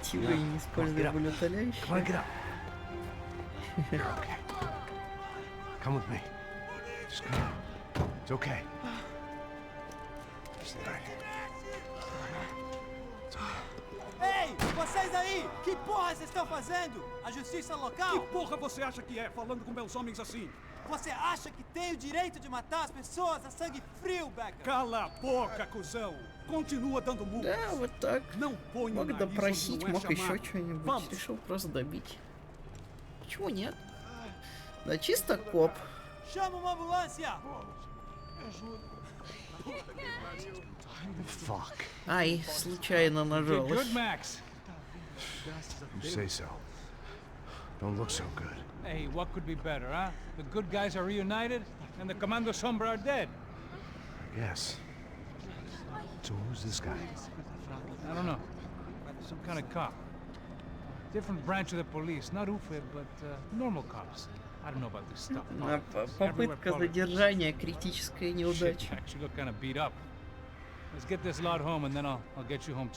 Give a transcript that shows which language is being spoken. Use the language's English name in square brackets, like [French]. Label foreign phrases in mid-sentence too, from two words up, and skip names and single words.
[Russian] Пойти вы не используя болеутоляющие. [English] Come on, get up. You're okay. Come with me. Just come on. It's okay. Just lie. [Portuguese] Ei, vocês aí! Que porra vocês estão fazendo? A justiça Que local? porra você acha que é, falando com meus homens assim? Você acha que tem o direito de matar as pessoas a sangue frio, Becker? Cala a boca, cuzão! Continua dando murros. [Russian] Да, вот так. [Portuguese] Não põe o [Russian] Мог [Portuguese] nariz [Russian] допросить, [Portuguese] onde não é [Russian] мог еще [Portuguese] chamado. [Russian] что-нибудь. [Portuguese] Vamos. [Russian] Решил просто добить. Почему нет? Да чисто коп. [Portuguese] Chama uma ambulância! [English] Fuck. [Russian] Ай, случайно [English] You [Russian] нажалась. [English] good, Max? You say so. Don't look so good. Hey, what could be better, huh? The good guys are reunited, and the Commando Sombra are dead. Yes. So who's this guy? I don't know. Some kind of cop. Different branch of the police. Not UFE, but normal cops. I don't know about this stuff. [Russian] Попытка задержания, критическая [English] Shit, [Russian] неудача. [English] Max, you look kind of beat up. Let's get this lot home, and then I'll get you home too.